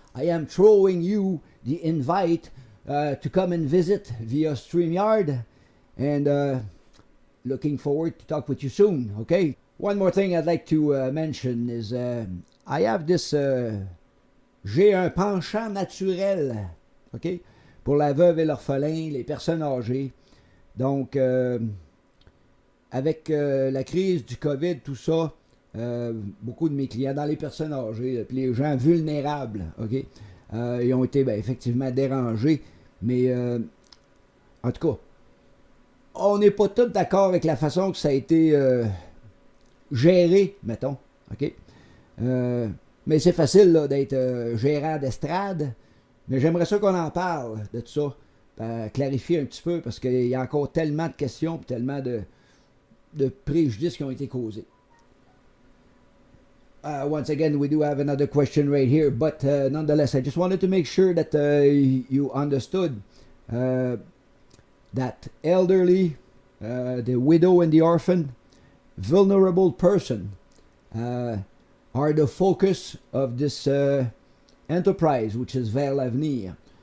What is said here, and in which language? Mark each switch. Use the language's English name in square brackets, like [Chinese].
[English] I am throwing you the invite to come and visit via StreamYard. And looking forward to talk with you soon, okay? One more thing I'd like to mention is I have this... [French] j'ai un penchant naturel, ok, pour la veuve et l'orphelin, les personnes âgées. Donc, avec la crise du COVID, tout ça, beaucoup de mes clients, dans les personnes âgées, puis les gens vulnérables, ok, ils ont été effectivement dérangés. Mais, en tout cas, on n'est pas tous d'accord avec la façon que ça a été géré, mettons, ok. Mais c'est facile là, d'être gérant d'estrade. Mais j'aimerais ça qu'on en parle de tout ça. Clarifier un petit peu parce qu'il y a encore tellement de questions et tellement de préjudices qui ont été causés. [English] Once again, we do have another question right here. But nonetheless, I just wanted to make sure that you understood that elderly, the widow and the orphan, vulnerable person, are the focus of this enterprise, which is Vers l'Avenir.